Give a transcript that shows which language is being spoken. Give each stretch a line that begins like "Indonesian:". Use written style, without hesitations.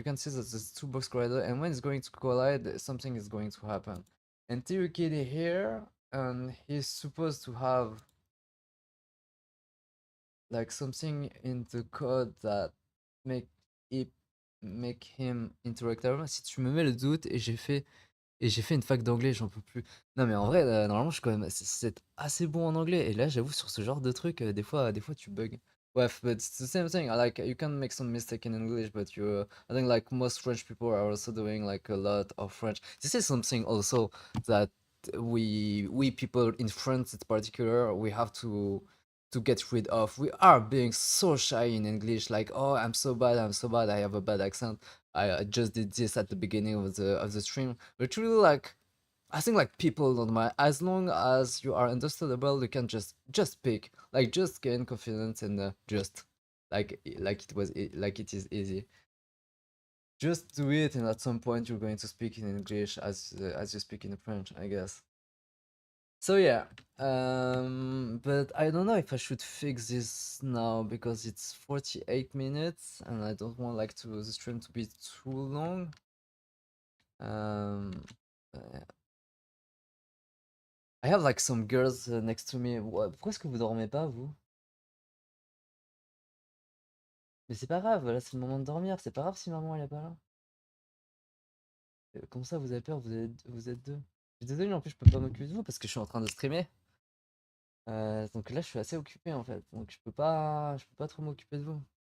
English: You can see that there's two box collider, and when it's going to collide, something is going to happen. And Kid here, and he's supposed to have like something in the code that make it make him interactable.
French: Si tu me mets le doute, et j'ai fait une fac d'anglais, j'en peux plus. Non, mais en vrai, normalement, je suis quand même c'est assez bon en anglais. Et là, j'avoue, sur ce genre de truc, des fois, tu bugs.
English: Bref, but it's the same thing. Like, you can make some mistake in English, but I think like most French people are also doing like a lot of French. This is something also that we people in France in particular, we have to get rid of. We are being so shy in English, like, oh, I'm so bad, I have a bad accent. I just did this at the beginning of the stream, but really, like, I think like people don't mind as long as you are understandable. You can just speak, like, just gain confidence and just like like it is easy. Just do it, and at some point you're going to speak in English as you speak in French, I guess. So yeah, but I don't know if I should fix this now because it's 48 minutes and I don't want like to the stream to be too long. Um, uh, I have like some girls next to me.
French: Pourquoi est-ce que vous dormez pas, vous? Mais c'est pas grave, là c'est le moment de dormir. C'est pas grave si maman elle est pas là. Comme ça, vous avez peur, vous êtes deux. Je suis désolé, en plus je peux pas m'occuper de vous parce que je suis en train de streamer. Donc là je suis assez occupé en fait, donc je peux pas trop m'occuper de vous.